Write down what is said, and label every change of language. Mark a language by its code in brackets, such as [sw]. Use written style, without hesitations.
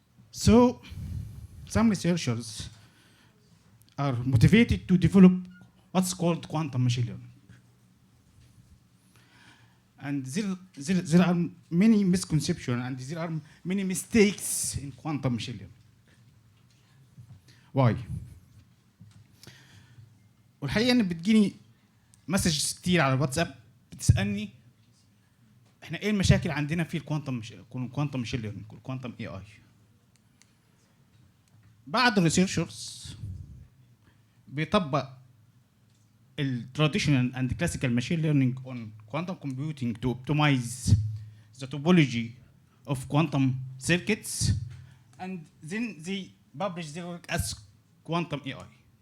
[en] So, some researchers are motivated to develop what's called quantum machine learning. And there are many misconceptions and there are many mistakes in quantum machine learning. Why? [ar] والحقيقة إن بتجيني مسج كتير على الواتساب بتسألني إحنا إيه المشاكل عندنا في الكوانتم ماشين ليرنينج والكوانتم اي اي. بعض الريسيرشرز بيطبق [en] traditional and classical machine learning on quantum computing to optimize the topology of quantum circuits, and then they publish their work as quantum AI.